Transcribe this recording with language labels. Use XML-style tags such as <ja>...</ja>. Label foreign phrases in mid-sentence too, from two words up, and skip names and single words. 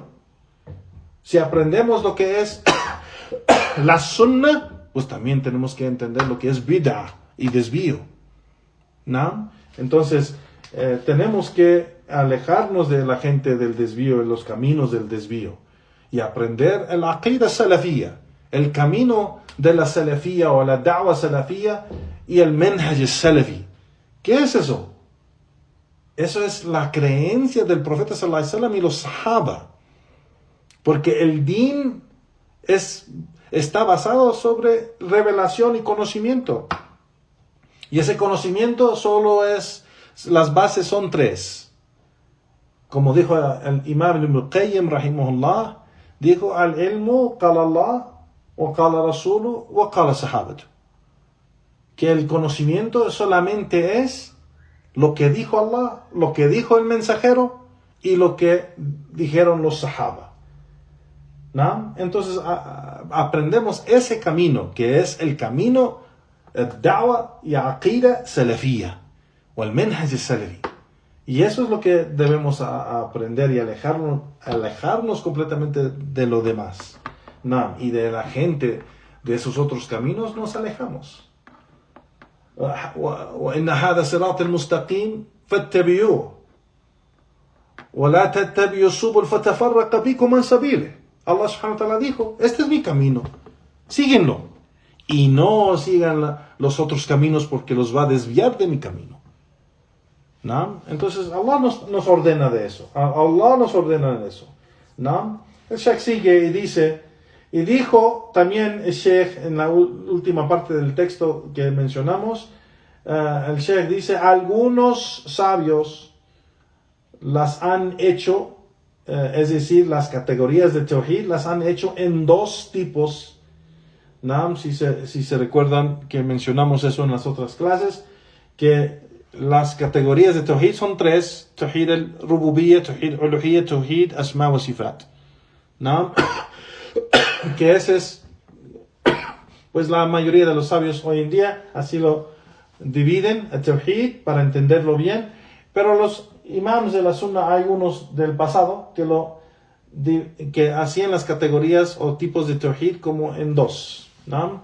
<es>Si aprendemos lo que es la sunnah, pues también tenemos que entender lo que es bid'ah y desvío, ¿no? Entonces, tenemos que alejarnos de la gente del desvío, de los caminos del desvío, y aprender el</es> <ar>عقيدة سلفية,</ar> <es>el camino de la salafiyya o la</es> <ar>دعوة سلفية</ar> <es>y el</es> <ar>منهج سلفي.</ar> <es>¿Qué es eso? Eso es la creencia del profeta</es> <ar>صلى الله عليه وسلم</ar> <es>y los sahaba. Porque el din está basado sobre revelación y conocimiento. Y ese conocimiento las bases son tres. Como dijo el imam Ibn Qayyim rahimahullah, dijo</es> <ar>العلم قال الله وقال رسوله وقال الصحابة.</ar> <es>Que el conocimiento solamente es lo que dijo Allah, lo que dijo el mensajero y lo que dijeron los sahaba, ¿no? Entonces aprendemos ese camino, que es el camino da'wa y</es> <ar>عقيدة سلفية</ar> <es>o el</es> <ar>منهج سلفي.</ar> <es>Y eso es lo que debemos aprender y alejarnos completamente de lo demás, ¿no? Y de la gente de esos otros caminos nos alejamos.</es> <ar>وإن هذا صراط المستقيم فاتبعوه ولا تتبعوا السبل فتفرق بكم عن سبيله.</ar> <es>Allah</es> <ar>سبحانه وتعالى</ar> <es>dijo, este es mi camino, síguenlo y no sigan los otros caminos porque los va a desviar de mi camino, ¿no? Entonces Allah nos ordena de eso, Allah nos ordena de eso, ¿no? El Sheikh sigue y dice, y dijo también el Sheikh en la última parte del texto que mencionamos, el Sheikh dice, algunos sabios las han hecho, es decir, las categorías de Tawhid las han hecho en dos tipos, ¿no? Si se recuerdan que mencionamos eso en las otras clases, que las categorías de Tawhid son tres:</es> <ar>توحيد الربوبية، توحيد الألوهية، توحيد الأسماء والصفات,</ar> <es>¿no? Que ese es, pues la mayoría de los sabios hoy en día así lo dividen, el Tawhid, para entenderlo bien, pero los imams de la Sunna, hay unos del pasado que hacían las categorías o tipos de Tawhid como en dos, ¿no?</es>